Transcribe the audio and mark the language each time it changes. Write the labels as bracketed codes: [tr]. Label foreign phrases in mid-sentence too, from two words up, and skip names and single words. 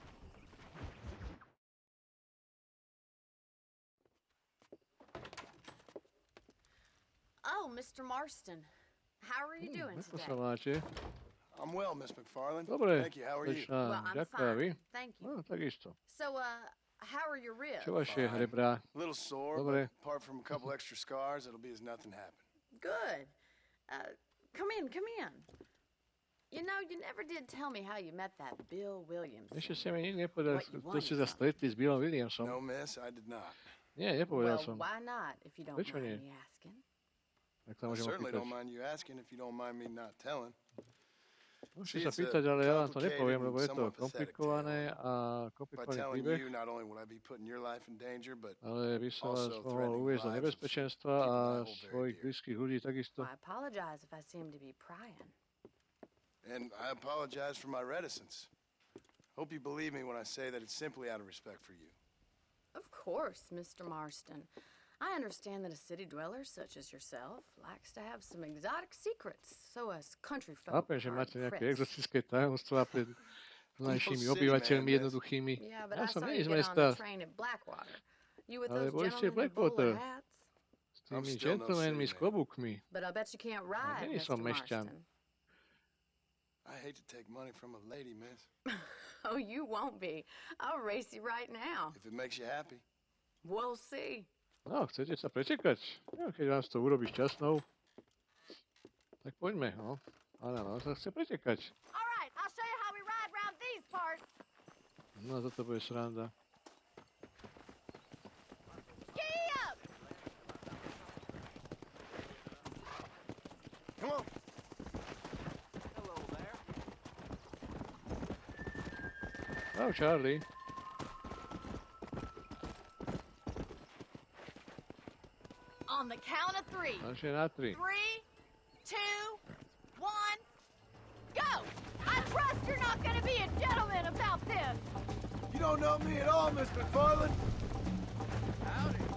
[en] Oh, Mr. Marston. How are you doing [sk] Ako [en] today? [sk] sa máte? [en] I'm well, Miss McFarland. [sk] Dobre, [en] Thank you. How are you? Well, I'm [sk] ďakujem, a vy? [en] fine. Thank you. [sk] No, takisto. [en] So, how are your ribs? [sk] Čo vaše rebrá? [en] A little sore, [sk] Dobre. [en] but apart from a couple extra scars, it'll be as nothing happened. Good. Come in. You know, you never did tell me how you met that Bill Williams. [sk] Ešte ste mi nikdy nepovedal, [en] What you [sk] kto ste [en] wanted [sk] sa stretli s Billom Williamsom. [en] No, miss, I did not. [sk] Nie, nepovedal [en] Well, [sk] som. [en] why not, if you don't [sk] Prečo nie? [en] mind me asking? [sk] Tak sa [en] I [sk] môžem [en] certainly [sk] opýtať. [en] don't mind you asking if you don't mind me not telling. [sk] Môžete sa pýtať, ale ja vám to nepoviem, lebo je to komplikované a [en] By [sk] komplikovaný [en] telling [sk] príbeh. [en] you, not only would I be putting your life in danger, but [sk] Ale by som vás [en] also [sk] mohol [en] threatening [sk] uviezť do [en] lives of [sk] nebezpečenstva [en] people [sk] a [en] I hold very [sk] svojich [en] dear. [sk] blízkych ľudí takisto. [en] Well, I apologize if I seem to be prying. And I apologize for my reticence. Hope you believe me when I say that it's simply out of respect for you. Of course, Mr. Marston. I understand that a city dweller such as yourself likes to have some exotic secrets, so us country folk [sk] Chápem, že [en] are [sk] máte nejaké [en] impressed. [sk] exotické tajomstvá pred najšími [en] city [sk] obyvateľmi [en] man, [sk] jednoduchými. [en] Yeah, but [sk] Ja [en] I [sk] som [en] saw [sk] nie [en] you [sk] z [en] get on [sk] mesta. [en] the train at Blackwater. You with [sk] Ale [en] those [sk] boli ste v [en] gentlemen in bowler [sk] Blackwater. [en] hats? [sk] S tými [en] I'm still no [sk] gentlemanmi [en] city [sk] s [en] man. [sk] klobúkmi. [en] But I bet you can't ride, [sk] nie [en] Mr. [sk] som mešťan. [en] Marston. I hate to take money from a lady, miss. Oh, you won't be. I'll race you right now. If it makes you happy. We'll see. [sk] No, chcete sa pretekať? No, keď vás to urobí šťastnou, tak poďme, no. Áno, sa chce pretekať. [en] All right, I'll show you how we ride around these parts. [sk] No, toto bude sranda. [en] Giddy up! Come on. Hello there. [sk] Ahoj, Charlie. [en] On the count of three. [sk] Takže na 3. [en] 3, 2, 1, go! I trust you're not gonna be a gentleman about this. You don't know me at all, Miss McFarland. Howdy.